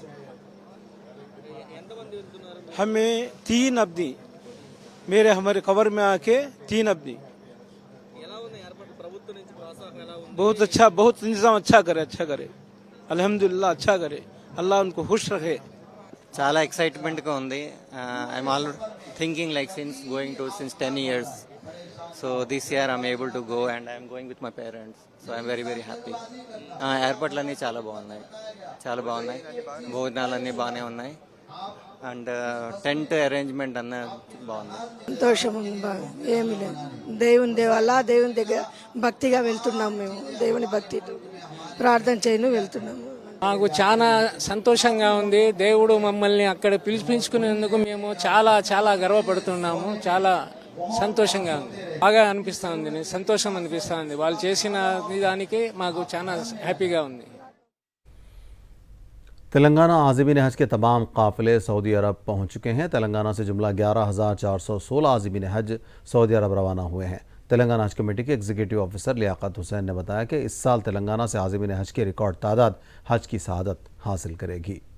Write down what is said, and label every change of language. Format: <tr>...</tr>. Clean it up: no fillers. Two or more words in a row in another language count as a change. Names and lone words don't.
<ur>ہمیں 3 ابدی ہمارے کور میں آکے 3 ابدی بہت اچھا، بہت انتظام اچھا کرے الحمدللہ اچھا کرے. اللہ ان کو خوش رکھے.</ur> <te>చాలా ఎక్సైట్మెంట్ గా ఉంది.</te> <en>I'm all thinking like since 10 years. So this year I'm able to go and I'm going with my parents. So I'm very happy.</en> <te>ఎయిర్పోర్ట్లన్నీ చాలా బాగున్నాయి. భోజనాలన్నీ బాగానే ఉన్నాయి. అండ్</te> <en>tent arrangement</en> <te>అన్న బాగుంది. సంతోషం బాగా ఏమి లేదు. దేవుని దగ్గర భక్తిగా వెళ్తున్నాము. మేము దేవుని భక్తితో ప్రార్థన చేయను వెళ్తున్నాము. మాకు చాలా సంతోషంగా ఉంది. దేవుడు మమ్మల్ని అక్కడ పిలిపించుకునేందుకు మేము చాలా గర్వపడుతున్నాము. చాలా సంతోషంగా ఉంది. బాగా అనిపిస్తా ఉంది. సంతోషం అనిపిస్తా ఉంది. వాళ్ళు చేసిన దానికి మాకు చాలా హ్యాపీగా ఉంది.</te> <ur>تلنگانہ عازمین حج کے تمام قافلے سعودی عرب پہنچ چکے ہیں. تلنگانہ سے جملہ 11,416 عازمین حج سعودی عرب روانہ ہوئے ہیں. تلنگانہ حج کمیٹی کے</ur> <en>executive officer</en> <ur>لیاقت حسین نے بتایا کہ اس سال تلنگانہ سے عازمین حج کی ریکارڈ تعداد حج کی سعادت حاصل کرے گی.</ur>